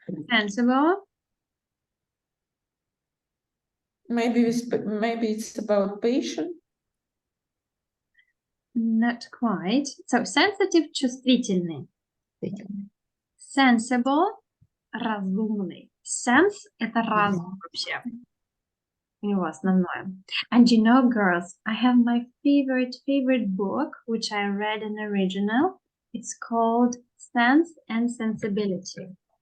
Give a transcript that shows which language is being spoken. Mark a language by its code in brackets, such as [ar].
[en] Sensible. Maybe it's about patient. Not quite. So sensitive, чувствительный. Sensible, разумный. [ru] Sense – это разум вообще. У него основное. [en] And you know, girls, I have my favorite book, which I read in original. It's called Sense and Sensibility.